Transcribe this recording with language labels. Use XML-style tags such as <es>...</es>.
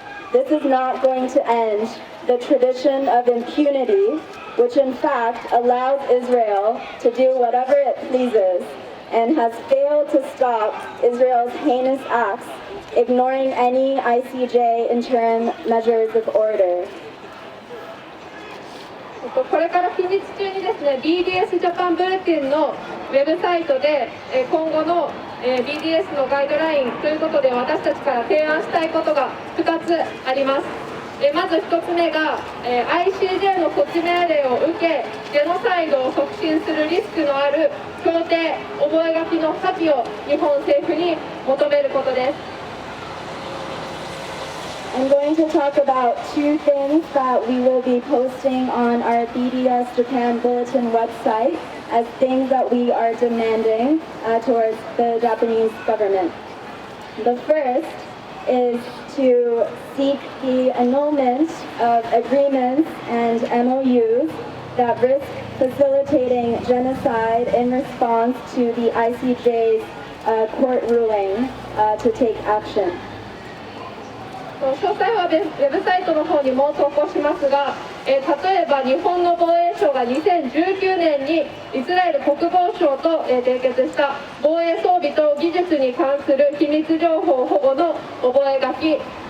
<en>This is not going to end the tradition of impunity, which in fact allows Israel to do whatever it pleases and has failed to stop Israel's heinous acts, ignoring any ICJ interim measures of order.</en> <ja>これから近日中にですね、BDS ジャパンブルティンのウェブサイトで今後の BDS のガイドラインということで私たちから提案したいことが2つあります。まず1つ目が ICJ の措置命令を受けジェノサイドを促進するリスクのある協定覚書の破棄を日本政府に求めることです。</ja> <en>I'm going to talk about two things that we will be posting on our BDS Japan Bulletin website. as things that we are demanding towards the Japanese government. The first is to seek the annulment of agreements and MOUs that risk facilitating genocide in response to the ICJ's court ruling to take action.</en> <ja>詳細はウェブサイトの方にも投稿しますが、例えば日本の防衛省が2019年にイスラエル国防省と締結した防衛装備と技術に関する秘密情報保護の覚書、</ja>